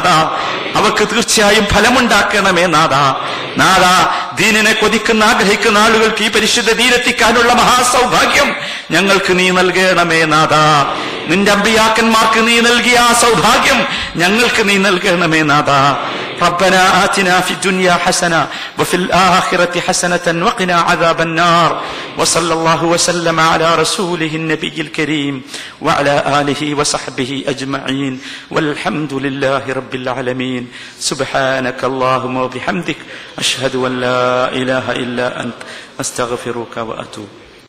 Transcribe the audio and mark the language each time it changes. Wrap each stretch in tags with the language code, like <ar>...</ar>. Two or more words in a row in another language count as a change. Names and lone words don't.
<ml>അവർക്ക് തീർച്ചയായും ഫലമുണ്ടാക്കണമേ നാഥ. നാഥ, ദീനിനെ കൊതിക്കുന്ന ആഗ്രഹിക്കുന്ന ആളുകൾക്ക് ഈ പരിശുദ്ധ ദീനെത്തിക്കാനുള്ള മഹാസൗഭാഗ്യം ഞങ്ങൾക്ക് നീ നൽകണമേ നാഥ. നിന്റെ അമ്പിയാക്കന്മാർക്ക് നീ നൽകിയ ആ സൗഭാഗ്യം ഞങ്ങൾക്ക് നീ നൽകണമേ നാഥ.</ml> <ar>ربنا آتنا في الدنيا حسنة وفي الآخرة حسنة وقنا عذاب النار. وصلى الله وسلم على رسوله النبي الكريم وعلى آله وصحبه أجمعين والحمد لله رب العالمين. سبحانك اللهم وبحمدك أشهد أن لا إله إلا أنت أستغفرك وأتوب</ar>